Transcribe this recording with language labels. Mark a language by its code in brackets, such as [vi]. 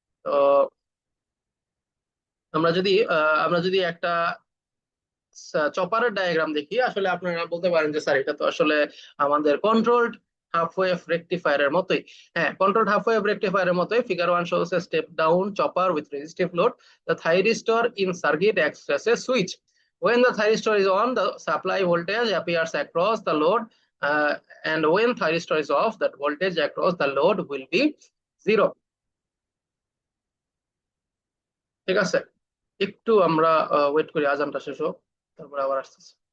[bn] তো আমরা যদি একটা চপারের ডায়াগ্রাম দেখি, আসলে আপনারা বলতে পারেন যে স্যার এটা তো আসলে আমাদের কন্ট্রোলড হাফ ওয়েভ রেকটিফায়ারের মতোই। হ্যাঁ, কন্ট্রোলড হাফ ওয়েভ রেকটিফায়ারের মতোই। [en] Figure 1 shows a step down chopper with resistive load. The thyristor in circuit acts as a switch. When the thyristor is on, the supply voltage appears across the load, uh, and when thyristor is off, that voltage across the load will be zero। [bn] ঠিক আছে, একটু আমরা wait করি আজানটা শেষ হোক, তারপর আবার আসতেছি।